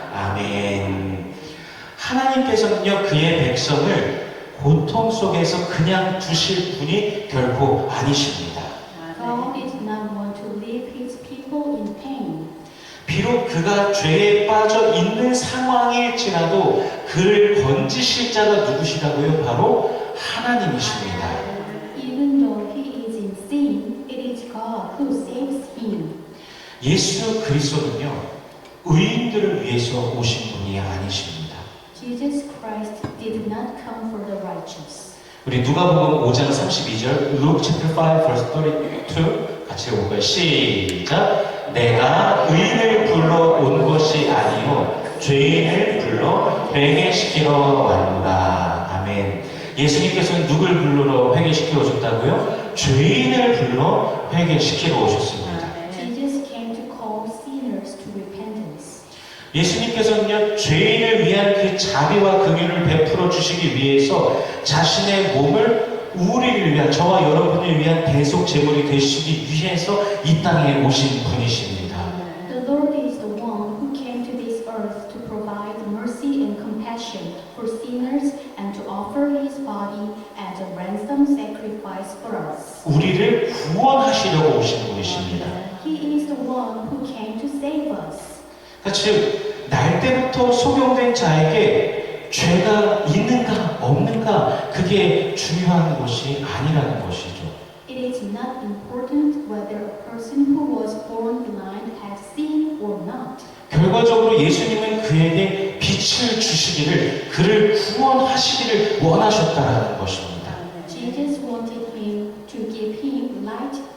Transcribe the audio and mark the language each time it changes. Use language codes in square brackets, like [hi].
[ko] 아멘. 하나님께서는요 그의 백성을 고통 속에서 그냥 두실 분이 결코 아니십니다. [en] God did not want to leave his people in pain. [ko] 비록 그가 죄에 빠져 있는 상황일지라도 그를 건지실 자가 누구시라고요? 바로 하나님이십니다. [en] Even though he is in sin, it is God who saves him. [ko] 예수 그리스도는요 의인들을 위해서 오신 분이 아니십니다. [en] Jesus Christ did not come for the righteous. [ko] 우리 누가복음 5장 32절 [en] Luke chapter 5 verse 32 [ko] 같이 읽어볼까요? 시작! 내가 의인을 불러 온 것이 아니요 죄인을 불러 회개시키러 왔노라. 아멘. 예수님께서는 누굴 불러 회개시키러 오셨다고요? 죄인을 불러 회개시키러 오셨습니다. [en] Jesus came to call sinners to repentance. [ko] 예수님께서는요 죄인을 위한 그 자비와 긍휼을 베풀어 주시기 위해서 자신의 몸을 우리를 위한 저와 여러분을 위한 대속 제물이 되시기 위해서 이 땅에 오신 분이십니다. [en] The Lord is the one who came to this earth to provide mercy and compassion for sinners and to offer his body as a ransom sacrifice for us. [ko] 우리를 구원하시려고 오신 분이십니다. [en] He is the one who came to save us. [ko] 즉, 날 때부터 소경된 자에게 죄가 있는가 없는가 그게 중요한 것이 아니라는 것이죠. [en] It is not important whether a person who was born blind has sin or not. [ko] 결과적으로 예수님은 그에게 빛을 주시기를 그를 구원하시기를 원하셨다라는 것입니다. [en] Jesus wanted him to give him light